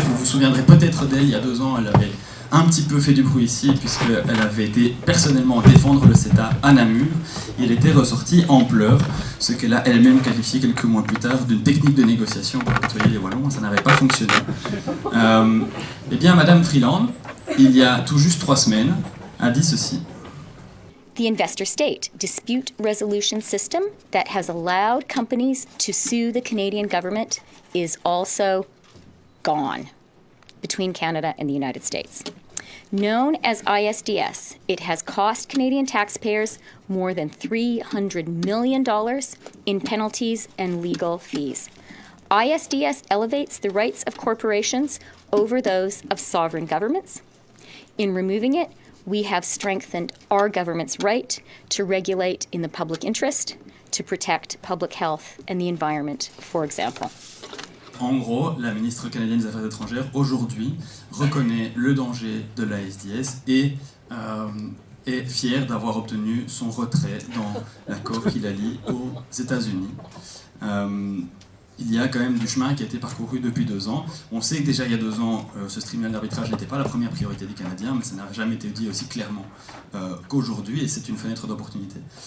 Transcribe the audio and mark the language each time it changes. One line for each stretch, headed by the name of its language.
French: Vous vous souviendrez peut-être d'elle, il y a 2 ans, elle avait un petit peu fait du bruit ici, puisqu'elle avait été personnellement défendre le CETA à Namur. Il était ressorti en pleurs, ce qu'elle a elle-même qualifié quelques mois plus tard d'une technique de négociation pour nettoyer les Wallons. Ça n'avait pas fonctionné. Eh bien, Madame Freeland, il y a tout juste 3 semaines, a dit ceci.
English: The investor state dispute resolution system that has allowed companies to sue the Canadian government is also gone between Canada and the United States. Known as ISDS, it has cost Canadian taxpayers more than $300 million in penalties and legal fees. ISDS elevates the rights of corporations over those of sovereign governments. In removing it, we have strengthened our government's right to regulate in the public interest, to protect public health and the environment, for example.
French: En gros, la ministre canadienne des Affaires étrangères, aujourd'hui, reconnaît le danger de l'ISDS et est fier d'avoir obtenu son retrait dans l'accord qui la lie aux États-Unis. Il y a quand même du chemin qui a été parcouru depuis 2 ans. On sait que déjà il y a 2 ans, ce tribunal d'arbitrage n'était pas la première priorité des Canadiens, mais ça n'a jamais été dit aussi clairement qu'aujourd'hui, et c'est une fenêtre d'opportunité.